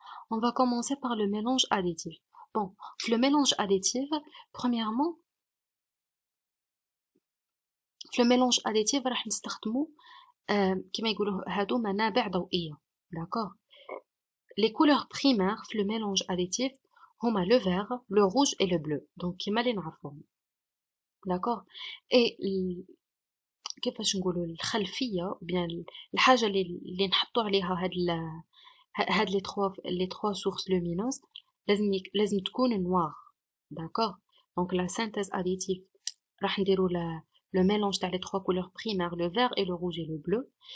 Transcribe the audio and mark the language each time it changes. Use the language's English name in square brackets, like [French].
[French] On va commencer par le mélange additif. Bon, le mélange additif, premièrement, le mélange additif [Arabic] راح نستخدمو كما يقولوا هادو منابع ضوئية. [French] D'accord? Les couleurs primaires le mélange additif هما le vert, le rouge et le bleu. [Arabic] Donc كما اللي نعرفوهم. [French] D'accord? [Arabic] Et كيفاش نقولوا الخلفية bien الحاجة اللي نحطوا عليها هاد [French] les trois sources lumineuses [Arabic] لازم تكون noir. [French] D'accord? Donc la synthèse additive راح نديروا le mélange تاع les trois couleurs primaires, le vert et le rouge et le bleu.